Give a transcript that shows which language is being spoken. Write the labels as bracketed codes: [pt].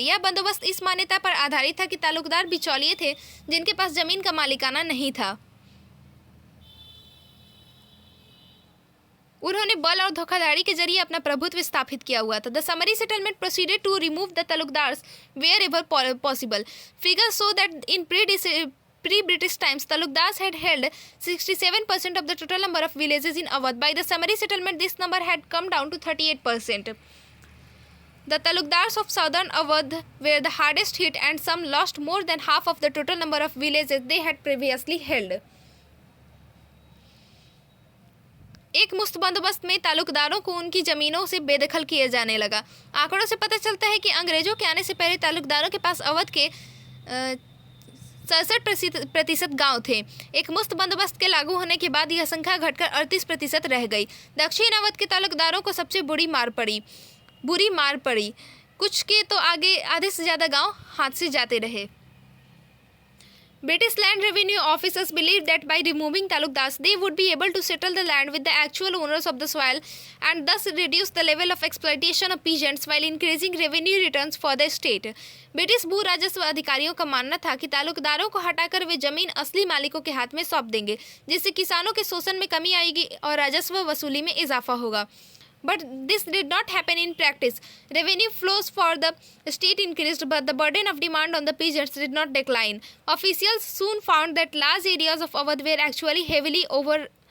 [hi] यह बंदोबस्त इस मान्यता पर आधारित था कि तालुकदार बिचौलिए थे जिनके पास जमीन का मालिकाना नहीं था। उन्होंने बल और धोखाधड़ी के जरिए अपना प्रभुत्व स्थापित किया हुआ था। [en] The summary settlement proceeded to remove the talukdars wherever possible. Figures show that in pre-British times, Talukdars had held 67% of the total number of villages in Awadh. By the summary settlement, this number had come down to 38%. The Talukdars of southern Awadh were the hardest hit, and some lost more than half of the total number of villages they had previously held. [hi] एक मुफ्त बंदोबस्त में तालुकदारों को उनकी ज़मीनों से बेदखल किया जाने लगा। आंकड़ों से पता चलता है कि अंग्रेजों के आने से पहले तालुकदारों के पास अवध के 67% गाँव थे। एक मुफ्त बंदोबस्त के लागू होने के बाद यह संख्या घटकर 38% रह गई। दक्षिण अवध के तालुकदारों को सबसे बुरी मार पड़ी। कुछ के तो आधे से ज़्यादा गांव हाथ से जाते रहे। [en] British land revenue officers believed that by removing talukdars, they would be able to settle the land with the actual owners of the soil and thus reduce the level of exploitation of peasants while increasing revenue returns for the state. [hi] British भू राजस्व अधिकारियों का मानना था कि तालुकदारों को हटाकर वे जमीन असली मालिकों के हाथ में सौंप देंगे, जिससे किसानों के शोषण में कमी आएगी और राजस्व वसूली में इजाफा होगा. [en] But this did not happen in practice. Revenue flows for the state increased, but the burden of demand on the peasants did not decline. Officials soon found that large areas of Awadh were actually heavily overrest.